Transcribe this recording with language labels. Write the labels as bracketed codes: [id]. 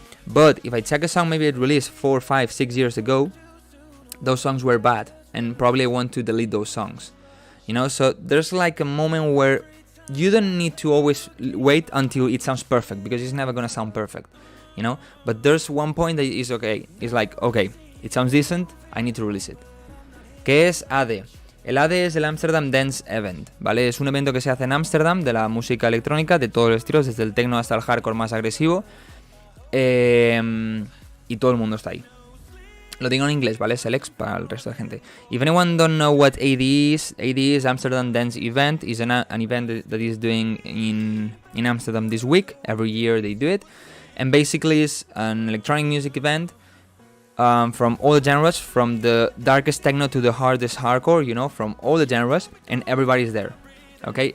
[en] But if I check a song maybe it released 4, 5, 6 years ago, those songs were bad, and probably I want to delete those songs, you know. So there's like a moment where you don't need to always wait until it sounds perfect, because it's never gonna sound perfect, you know. But there's one point that is okay, it's like, okay, it sounds decent, I need to release it. [es] ¿Qué es ADE? El ADE es el Amsterdam Dance Event, ¿vale? Es un evento que se hace en Amsterdam de la música electrónica, de todos los estilos, desde el techno hasta el hardcore más agresivo. Y todo el mundo está ahí. Lo digo en inglés, ¿vale? Selex para el resto de gente. [en] If anyone don't know what ADE is Amsterdam Dance Event. Is an event that is doing in Amsterdam this week. Every year they do it. And basically it's an electronic music event from all the genres, from the darkest techno to the hardest hardcore, you know, from all the genres, and everybody's there. Okay?